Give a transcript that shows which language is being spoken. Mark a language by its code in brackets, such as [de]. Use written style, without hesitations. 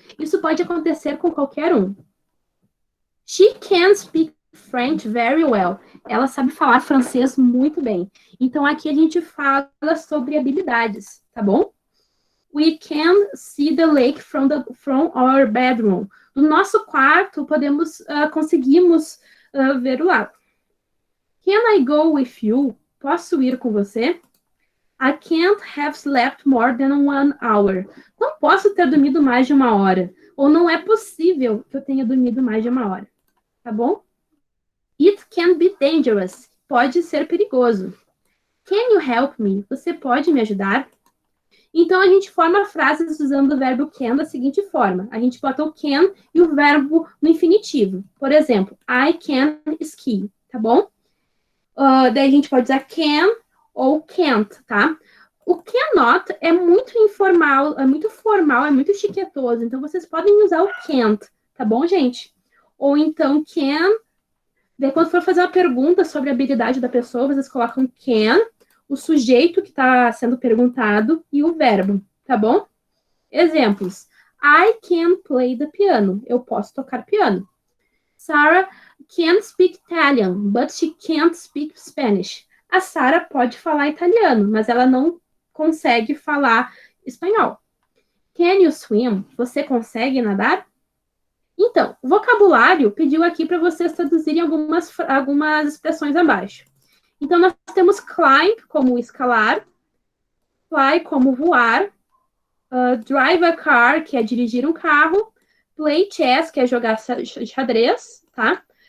[pt] Isso pode acontecer com qualquer um. [en] She can speak French very well. [pt] Ela sabe falar francês muito bem. Então, aqui a gente fala sobre habilidades, tá bom? [en] We can see the lake from our bedroom. [pt] Do nosso quarto, conseguimos ver o lago. [en] Can I go with you? [pt] Posso ir com você? [en] I can't have slept more than 1 hour. [pt] Não posso ter dormido mais de 1 hora. Ou não é possível que eu tenha dormido mais de 1 hora. Tá bom? [en] It can be dangerous. [pt] Pode ser perigoso. [en] Can you help me? [pt] Você pode me ajudar? Então, a gente forma frases usando o verbo can da seguinte forma. A gente bota o can e o verbo no infinitivo. Por exemplo, [en] I can ski, [pt] tá bom? Daí a gente pode usar can ou can't, tá? O cannot é muito informal, é muito formal, é muito chiquetoso. Então, vocês podem usar o can't, tá bom, gente? Ou então can. Daí, quando for fazer uma pergunta sobre a habilidade da pessoa, vocês colocam can, o sujeito que está sendo perguntado e o verbo, tá bom? Exemplos. [en] I can play the piano. [pt] Eu posso tocar piano. [en] Sarah can speak Italian, but she can't speak Spanish. [pt] A Sarah pode falar italiano, mas ela não consegue falar espanhol. [en] Can you swim? [pt] Você consegue nadar? Então, o vocabulário pediu aqui para vocês traduzirem algumas expressões abaixo. Então, nós temos climb como escalar, fly como voar, drive a car, que é dirigir um carro, play chess, que é jogar xadrez, tá?